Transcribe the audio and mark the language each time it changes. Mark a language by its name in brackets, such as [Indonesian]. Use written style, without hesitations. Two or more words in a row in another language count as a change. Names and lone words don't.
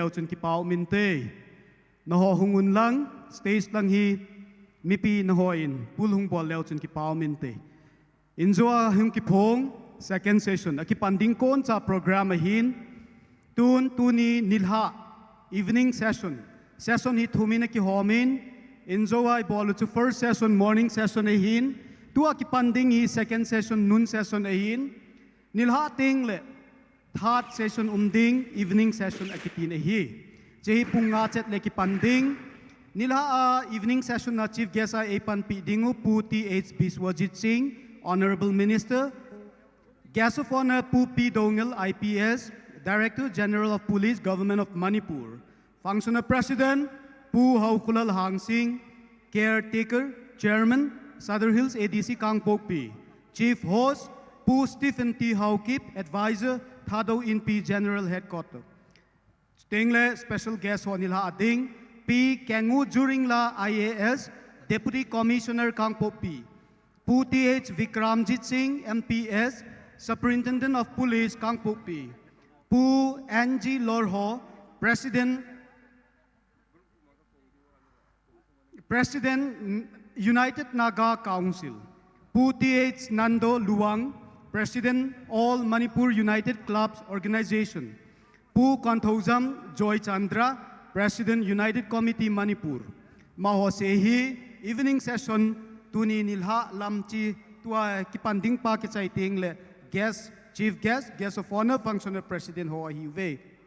[Thado Chin] leo chun ki pau minte na ho hungun lang stage lang hi mipi na ho in pul hung bol leo chun ki pau minte inzoa hung ki phong [English] second session [Thado Chin] aki panding kon cha program hin tuni nilha [English] evening session [Thado Chin] hi thumina ki homin Inzoa ibolo to [English] first session, morning session [Thado Chin] ahin. Tua ki panding hi [English] second session, noon session [Thado Chin] ahin. Nilha ting le [English] third session [Thado Chin] umding, [English] evening session [Thado Chin] akitin ahi. Jehi punga chet le ki panding. Nilha [English] evening session [Thado Chin] na [English] chief guest [Thado Chin] ay pan pi dingu pu TH Biswajit Singh, [English] Honorable Minister. Guest of Honor Pu P Dongil IPS, Director General of Police, Government of Manipur. Functional President Pu Haukulal Hang Singh, Caretaker, Chairman, Southern Hills ADC KANGPOKPI. Chief Host, Pu Stephen T. Haokip, Advisor, THADOU INP General Headquarters. [Thado Chin] Tengle [English] Special Guest [Thado Chin] Honilha Ading, P. [English] Kengu Juringla IAS, Deputy Commissioner KANGPOKPI. Pu TH Vikramjit Singh, MPS, Superintendent of Police KANGPOKPI. Pu NG Lorho, President United Naga Council, Pu TH Nando Luang, President All Manipur United Clubs Organization, Pu Kanthozam Joy Chandra, President United Committee Manipur. [Thado Chin] Maho sehi [English] evening session [Thado Chin] tuni nilha lamchi tua kipanding pa kichaiting le [English] guest, chief guest, guest of honor, functional president [Thado Chin] ho hiwe.